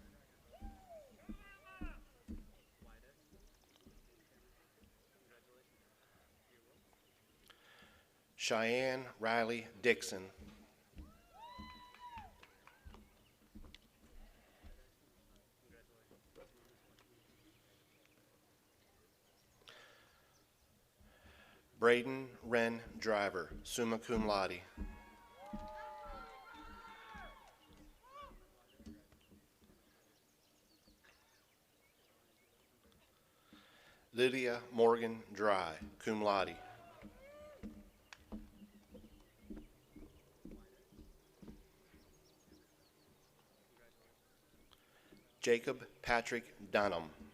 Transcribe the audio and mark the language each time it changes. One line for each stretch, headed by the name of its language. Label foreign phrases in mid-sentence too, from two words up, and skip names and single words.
English: Cheyenne Riley Dixon. Braden Wren Driver,
Latin: summa cum laude.
English: Lydia Morgan Dry,
Latin: cum laude.
English: Jacob Patrick Dunham.